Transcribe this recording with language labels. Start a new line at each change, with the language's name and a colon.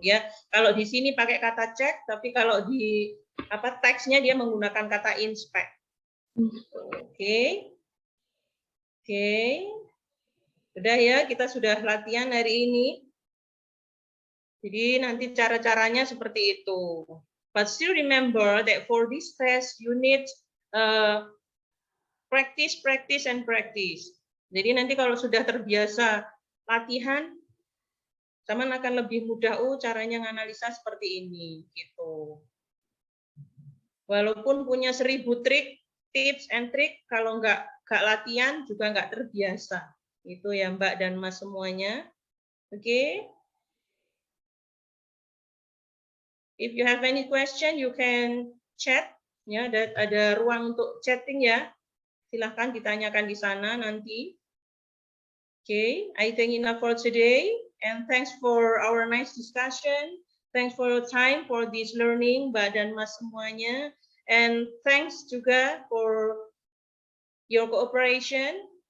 Indonesian: Dia kalau di sini pakai kata cek, tapi kalau di teksnya dia menggunakan kata inspect. Oke. Oke. Udah ya, kita sudah latihan hari ini. Jadi nanti cara-caranya seperti itu.
English: But still remember that for this test you need practice, practice, and practice.
Indonesian: Jadi nanti kalau sudah terbiasa latihan, teman akan lebih mudah. Caranya menganalisa seperti ini, gitu. Walaupun punya 1000 trik, tips and trik, kalau nggak latihan juga nggak terbiasa. Itu ya Mbak dan Mas semuanya. Oke.
English: If you have any question, you can chat.
Indonesian: Ya, ada ruang untuk chatting ya. Silahkan ditanyakan di sana nanti.
English: Okay, I think enough for today. And thanks for our nice discussion. Thanks for your time for this learning, Mbak dan Mas semuanya. And thanks
Indonesian: juga
English: for your cooperation.